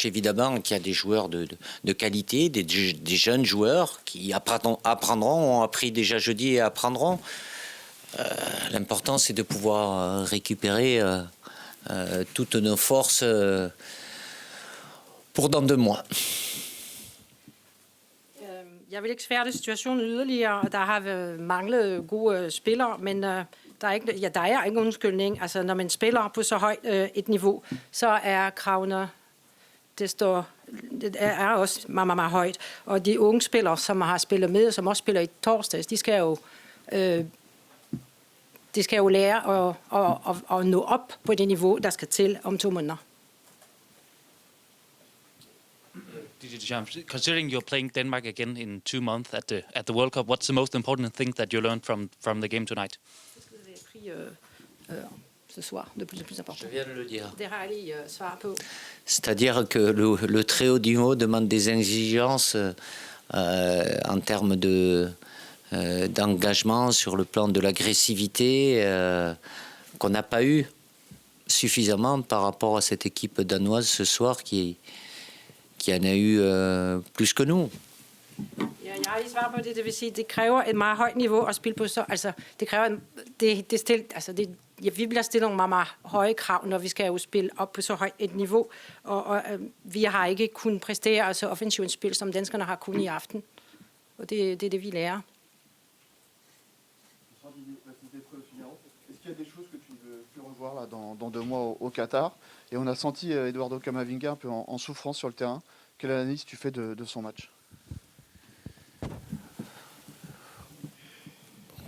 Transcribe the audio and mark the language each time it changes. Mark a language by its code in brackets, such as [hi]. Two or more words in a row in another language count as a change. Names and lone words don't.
[fr] Évidemment qu'il y a des joueurs de qualité, des jeunes joueurs qui apprendront, ont appris déjà jeudi et apprendront. L'important, c'est de pouvoir récupérer toutes nos forces pour dans 2 mois. [da] Jeg vil ikke sværte situationen yderligere. Der har manglet gode spillere, men der er ikke undskyldning. Altså, når man spiller på så højt et niveau, så er kravene det er også meget, meget, meget højt. Og de unge spillere, som har spillet med, som også spiller i torsdags, de skal jo lære at nå op på det niveau, der skal til om 2 måneder. [en] Considering you're playing Denmark again in 2 months at the World Cup, what's the most important thing that you learned from the game tonight? [fr] Ce soir, le plus important. Je viens de le dire. [da] Det har jeg lige svar på. [fr] C'est-à-dire que le très haut niveau demande des exigences en termes d'engagement sur le plan de l'agressivité qu'on n'a pas eu suffisamment par rapport à cette équipe danoise ce soir qui en a eu plus que nous. [da] Ja, jeg har lige svar på det. Det vil sige, det kræver et meget højt niveau at spille på. Så, altså, det kræver vi bliver stillet nogle meget, meget høje krav, når vi skal jo spille op på så højt et niveau. Og vi har ikke kunnet præstere altså offensivt spil, som danskerne har kunnet i aften. Og det er det, vi lærer. [fr] Est-ce qu'il y a des choses que tu veux plus revoir là, dans 2 mois au Qatar? Et on a senti Eduardo Camavinga un peu en souffrance sur le terrain. Quelle analyse tu fais de son match?